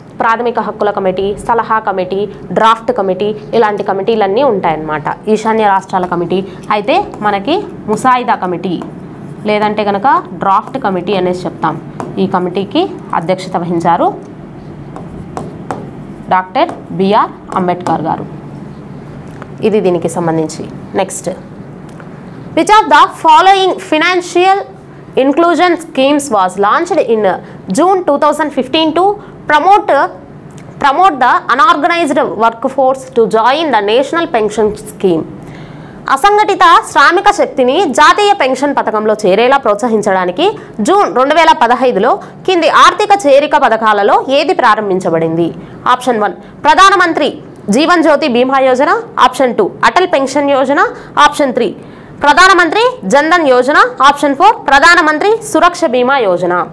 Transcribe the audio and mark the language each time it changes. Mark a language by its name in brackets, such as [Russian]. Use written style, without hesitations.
[Telugu] ప్రాథమిక హక్కుల కమిటీ, సలహా కమిటీ, డ్రాఫ్ట్ కమిటీ, ఇలాంటి కమిటీలన్నీ ఉంటాయన్నమాట. ఈశాన్య రాష్ట్రాల కమిటీ, అయితే మనకి ముసాయిదా కమిటీ లేదంటే కనుక డ్రాఫ్ట్ కమిటీ అనేసి చెప్తాం. ఈ కమిటీకి అధ్యక్షత వహించారు డాక్టర్ బిఆర్ అంబేద్కర్ గారు. ఇది దీనికి సంబంధించి. [English] Next, which of the following financial inclusion schemes was launched in June 2015 to promote the unorganized workforce to join the national pension scheme. [Telugu] అసంఘటిత శ్రామిక శక్తిని జాతీయ పెన్షన్ పథకంలో చేరేలా ప్రోత్సహించడానికి జూన్ 2015లో కింది ఆర్థిక చేరిక పథకాలలో ఏది ప్రారంభించబడింది? ఆప్షన్ 1 ప్రధానమంత్రి జీవన్ జ్యోతి బీమా Yojana, option 2 Atal pension Yojana, option 3 ప్రధానమంత్రి జన్ధన్ యోజన, ఆప్షన్ 4 ప్రధానమంత్రి సురక్ష బీమా యోజన.